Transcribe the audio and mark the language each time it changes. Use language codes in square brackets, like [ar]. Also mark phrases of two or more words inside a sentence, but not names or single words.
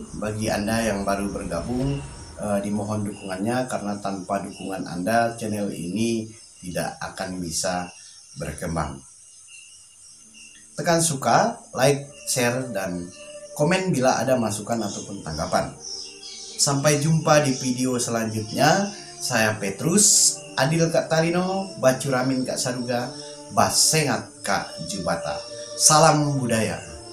[id] Bagi Anda yang baru bergabung, dimohon dukungannya, karena tanpa dukungan Anda channel ini tidak akan bisa berkembang. Tekan suka, [en] like, share, [id] dan komen bila ada masukan ataupun tanggapan. Sampai jumpa di video selanjutnya. [knx] Saya Petrus, Adil Kak Tarino, Bacuramin Kak Saduga, Basengat Kak Jubata. [id] Salam budaya.